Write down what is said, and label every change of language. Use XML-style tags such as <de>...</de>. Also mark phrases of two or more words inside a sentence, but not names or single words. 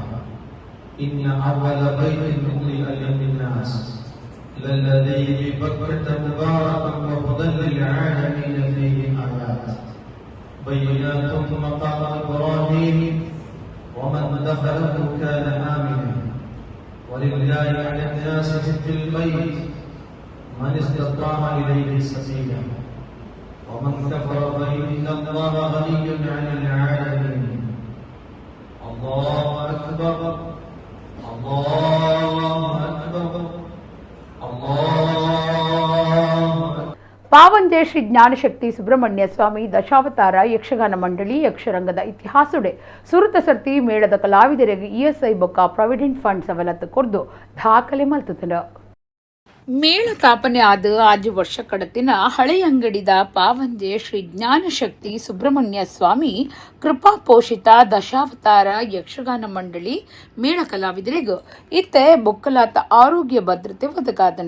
<ar>إن أول بيت وضع للناس للذي ببكة مباركا وهدى للعالمين فيه آيات بينات مقام إبراهيم ومن دخله كان آمنا ولله على الناس حج البيت من استطاع إليه سبيلا ومن كفر فإن الله غني عن العالمين. الله أكبر الله أكبر.</ar> <tcy>ಪಾವಂಜೆ ಶ್ರೀ ಜ್ಞಾನಶಕ್ತಿ ಸುಬ್ರಹ್ಮಣ್ಯ ಸ್ವಾಮಿ ದಶಾವತಾರ ಯಕ್ಷಗಾನ ಮಂಡಳಿ ಯಕ್ಷರಂಗದ ಇತಿಹಾಸಡೆ ಸುರತ ಸರ್ತಿ ಮೇಳದ ಕಲಾವಿದರಿಗೆ ಇಎಸ್ಐ ಬೊಕ್ಕ</tcy> <en>provident fund</en> <tcy>ಸವಲತ್ತು ಕೊರ್ದು ದಾಖಲೆ ಮಲ್ತುತ್ತಂಡ. ಮೇಳ ಸ್ಥಾಪನೆ ಆದ ಆಜು ವರ್ಷ ಕಡತಿನ ಹಳೆ ಅಂಗಡಿದ ಪಾವಂಜೆ ಶ್ರೀ ಜ್ಞಾನಶಕ್ತಿ ಸುಬ್ರಹ್ಮಣ್ಯ ಸ್ವಾಮಿ ಕೃಪಾ ಪೋಷಿತ ದಶಾವತಾರ ಯಕ್ಷಗಾನ ಮಂಡಳಿ ಮೇಳ ಕಲಾವಿದರಿಗೂ ಇತ್ತೆ ಬೊಕ್ಕಲಾತ ಆರೋಗ್ಯ ಭದ್ರತೆ ಒದಗಾದಂಡ.</tcy>